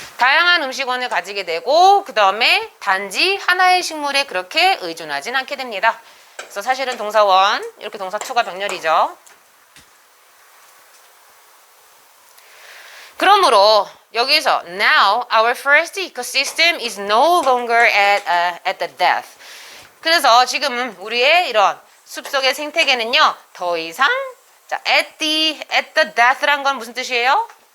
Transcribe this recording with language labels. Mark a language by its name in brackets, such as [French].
[Korean] 다양한 음식원을 가지게 되고 그 다음에 단지 하나의 식물에 그렇게 의존하진 않게 됩니다. 그래서 사실은 동사 원 이렇게 동사 투가 병렬이죠. 그러므로 여기서 [English] now our first ecosystem is no longer at the death. [Korean] 그래서 지금 우리의 이런 숲속의 생태계는요 더 이상 자 at the death란 건 무슨 뜻이에요?